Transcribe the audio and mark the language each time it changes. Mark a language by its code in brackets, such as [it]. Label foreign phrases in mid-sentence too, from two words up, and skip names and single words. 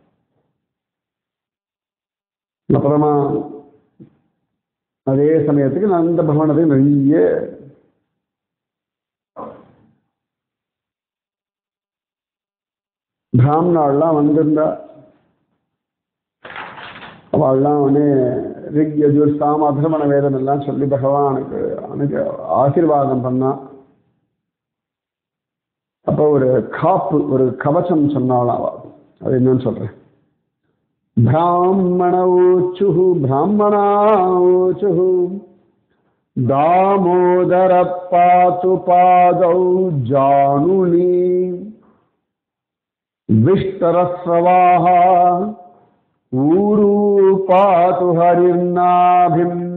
[ta] அப்புறமா அதே சமயத்துக்கு நந்த பகவானத்துக்கு நிறைய பிராமணாலாம் வந்திருந்தா அவள்லாம் வந்து ரிக் யஜுர் சாம அதர்மண வேதம் எல்லாம் சொல்லி பகவானுக்கு ஆசீர்வாதம் பண்ணா அப்போ ஒரு காப்பு ஒரு கவச்சம் சொன்னாலாம் அது என்னன்னு சொல்றேன் [sa] ब्राह्मणोचुः ब्राह्मणाचुः दामोदर पातु पादौ जानुनी विष्टरस्रवाः ऊरू पातु हरिर्नाभिं